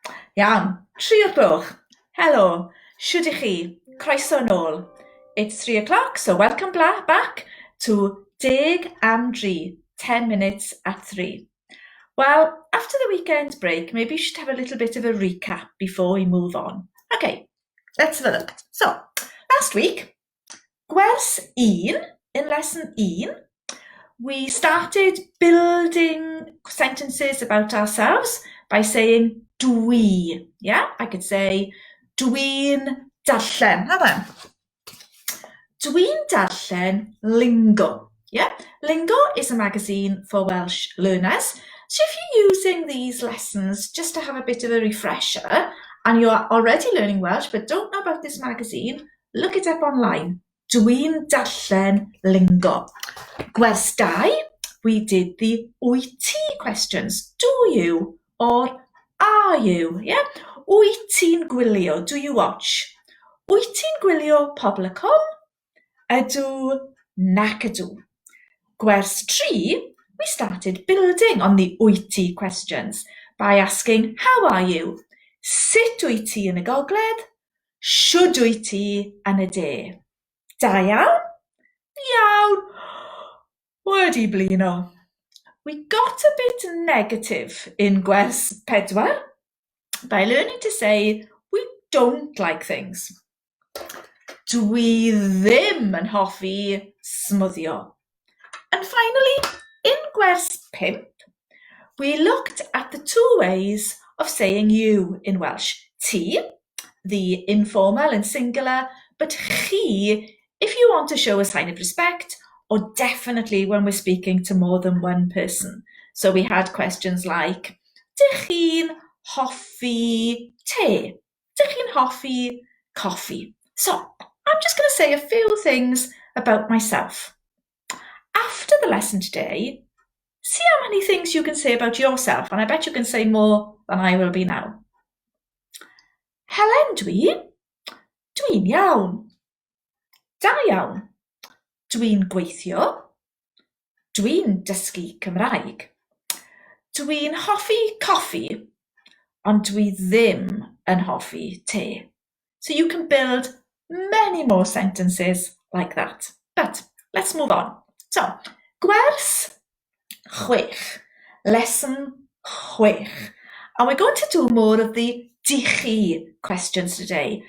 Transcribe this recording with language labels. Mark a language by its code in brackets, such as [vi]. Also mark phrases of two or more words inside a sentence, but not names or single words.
[cy] Iawn, 3 o'r gloch. Hello, shwd I chi? Croeso nôl. [en] It's 3 o'clock, so welcome back to Deg am Dri, 10 minutes at 3. Well, after the weekend break, maybe you should have a little bit of a recap before we move on. Okay, let's have a look. So, last week, Gwers 1, in lesson 1, we started building sentences about ourselves by saying dwi. Yeah, I could say [cy] dwi'n darllen. [en] How then? [cy] Dwi'n darllen Lingo. [en] Yeah, Lingo is a magazine for Welsh learners. So if you're using these lessons just to have a bit of a refresher and you're already learning Welsh but don't know about this magazine, look it up online. [cy] Dwi'n darllen Lingo. Gwers 2, [en] we did the [cy] wyt ti [en] questions. Do you or are you? Yeah? [cy] Wyt ti'n gwylio? [en] Do you watch? [cy] Wyt ti'n gwylio Pobl.com? Ydw nac ydw. Gwers 3, [en] we started building on the [cy] wyt ti [en] questions by asking, how are you? [cy] Sut wyt ti yn y gogledd? Shwd wyt ti yn y de? Da iawn? Iawn. Wedi blino. [en] We got a bit negative in Gwers 4 by learning to say we don't like things. [cy] Dwi ddim yn hoffi smwddio. [en] And finally, in Gwers 5, we looked at the 2 ways of saying you in Welsh. Ti, the informal and singular, but chi, if you want to show a sign of respect, or definitely when we're speaking to more than one person. So we had questions like, [cy] dych chi'n hoffi te? Dych chi'n hoffi coffee? [en] So I'm just going to say a few things about myself. After the lesson today, see how many things you can say about yourself, and I bet you can say more than I will be now. [cy] Helen dwi? Dwi'n iawn. Da iawn. Dwi'n gweithio. Dwi'n dysgu Cymraeg. Dwi'n hoffi coffi, ond dwi ddim yn hoffi te. [en] So you can build many more sentences like that. But let's move on. So, Gwers 6, lesson 6. And we're going to do more of the dichi questions today.